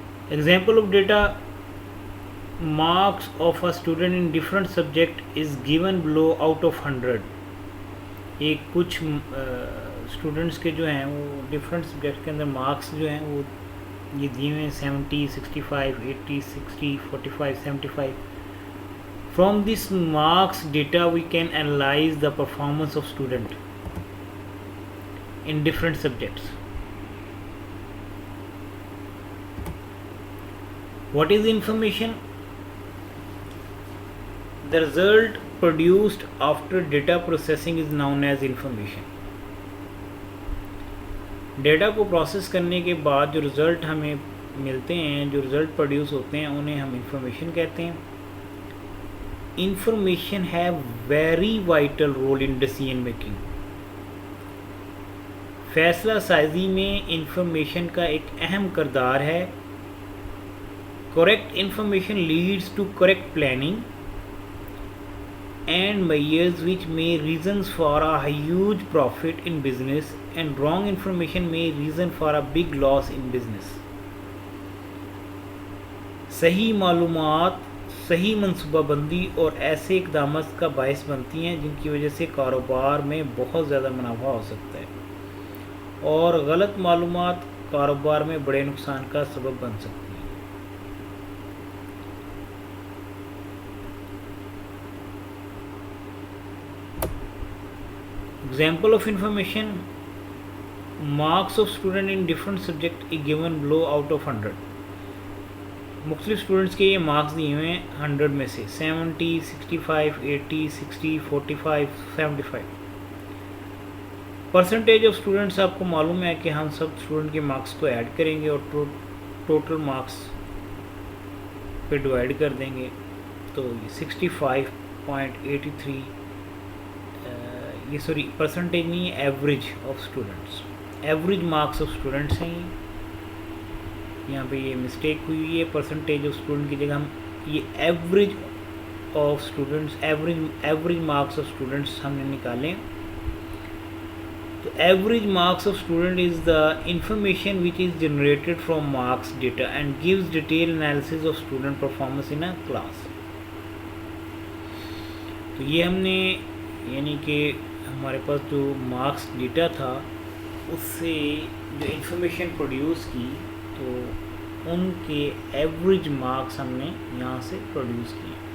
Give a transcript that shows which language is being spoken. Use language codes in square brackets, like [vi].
[en] Example of data: marks of a student in different subject is given below out of 100. [ur] ایک کچھ students کے جو ہیں وہ ڈفرینٹ سبجیکٹ کے اندر مارکس جو ہیں وہ یہ دیے ہوئے ہیں 70, 65, 80, 60, 45, 75. [en] From this marks data we can analyze the performance of student in different subjects. What is information? The result produced after data processing is known as information. [ur] Data کو process کرنے کے بعد جو رزلٹ ہمیں ملتے ہیں، جو رزلٹ پروڈیوس ہوتے ہیں، انہیں ہم انفارمیشن کہتے ہیں. [en] Information have very vital role in decision making. [ur] فیصلہ سازی میں انفارمیشن کا ایک اہم کردار ہے. [en] Correct information leads to correct planning and measures which may reasons for a huge profit in business, and wrong information may reason for a big loss in business. [ur] صحیح معلومات صحیح منصوبہ بندی اور ایسے اقدامات کا باعث بنتی ہیں جن کی وجہ سے کاروبار میں بہت زیادہ منافع ہو سکتا ہے، اور غلط معلومات کاروبار میں بڑے نقصان کا سبب بن سکتی ہیں. [en] Example of information: marks of student in different subject is given below out of 100. [ur] مختلف اسٹوڈنٹس کے یہ مارکس دیے ہوئے ہیں 100 میں سے 70, 65, 80, 60, 45, 75. [en] percentage of students [ur] آپ کو معلوم ہے کہ ہم سب اسٹوڈنٹ کے مارکس کو ایڈ کریں گے اور ٹوٹل مارکس پہ ڈیوائڈ کر دیں گے، تو 65.83 یہ پرسنٹیج نہیں ہے، [en] average of students, average marks of students [ur] ہیں. یہاں پہ یہ مسٹیک ہوئی ہے، [en] percentage of student [ur] کی جگہ ہم یہ [en] average of students, average marks of students [ur] ہم نے نکالیں. [en] تو average marks of student is the information which is generated from marks data and gives detail analysis of student performance in a class. [ur] تو یہ ہم نے یعنی کہ ہمارے پاس جو مارکس ڈیٹا تھا اس سے جو انفارمیشن پروڈیوس کی، تو ان کے ایوریج مارکس ہم نے یہاں سے پروڈیوس کیے.